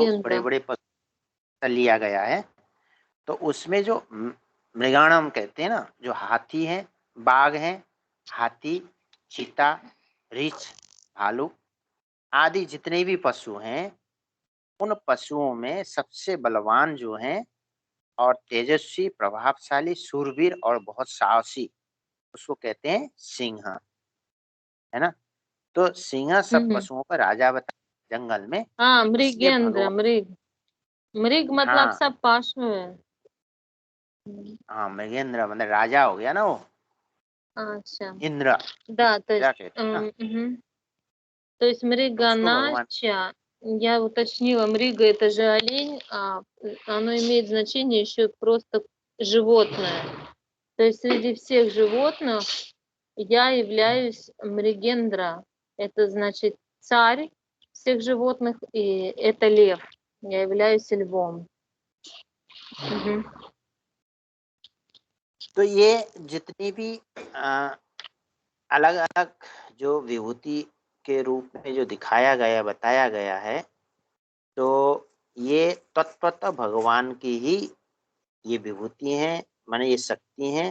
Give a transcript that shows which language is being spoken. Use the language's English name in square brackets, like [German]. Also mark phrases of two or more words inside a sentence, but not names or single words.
[Hindi] बड़े बड़े पशु लिया गया है, तो उसमें जो मृगाणम कहते हैं ना, जो हाथी है, बाघ है, हाथी, चीता, रीछ, भालू आदि जितने भी पशु हैं, उन पशुओं में सबसे बलवान जो हैं और तेजस्वी, प्रभावशाली, शूरवीर और बहुत साहसी, उसको कहते हैं सिंह। है ना। तो सिंह सब पशुओं का राजा बताया जंगल में, हाँ, इसलिए मृगेंद्र, भगवान, मृग मतलब हाँ सब पशु है। हाँ मृगेंद्र मतलब राजा हो गया ना वो, अच्छा, इंद्र, [Russian] да, то [Hindi] राजा [Russian] есть, [Hindi] कहते हैं ना। [Russian] то есть [Hindi] तो उसको भगवान, [Russian] мриганача, я уточнила, мрига это же олень, а оно имеет значение еще просто животное. То есть среди всех животных я являюсь мригендра. Это значит царь всех животных, и это лев. Я являюсь львом. Мгм. [Hindi] तो ये जितनी भी अलग अलग जो विभूति के रूप में जो दिखाया गया बताया गया है, तो ये तत्वतः भगवान की ही ये विभूति हैं, माने ये शक्ति हैं।